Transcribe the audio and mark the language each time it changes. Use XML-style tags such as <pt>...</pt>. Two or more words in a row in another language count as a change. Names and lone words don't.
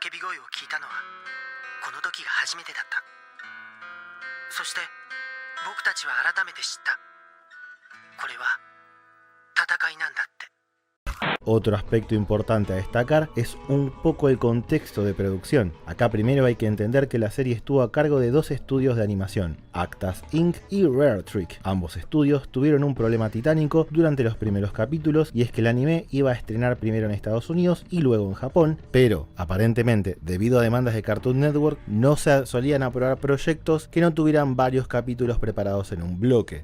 <ja>声を聞いたのはこの時が初めてだった。そして僕たちは改めて知った。これは戦いなんだって。</ja> <es>Otro aspecto importante a destacar es un poco el contexto de producción. Acá primero hay que entender que la serie estuvo a cargo de dos estudios de animación, Actas Inc. y Rare Trick. Ambos estudios tuvieron un problema titánico durante los primeros capítulos, y es que el anime iba a estrenar primero en Estados Unidos y luego en Japón, pero aparentemente debido a demandas de Cartoon Network no se solían aprobar proyectos que no tuvieran varios capítulos preparados en un bloque.</es>